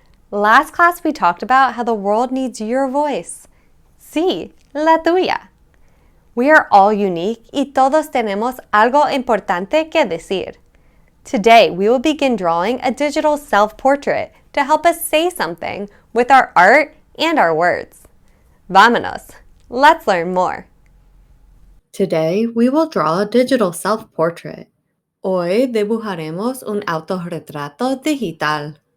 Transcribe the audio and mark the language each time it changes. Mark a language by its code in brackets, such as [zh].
[en] Last class we talked about how the world needs your voice. [es] Sí, la tuya. [en] We are all unique [es] y todos tenemos algo importante que decir. [en] Today we will begin drawing a digital self-portrait to help us say something with our art and our words. [es] Vamanos, [en] let's learn more. Today we will draw a digital self-portrait. [es] Hoy dibujaremos un autorretrato digital.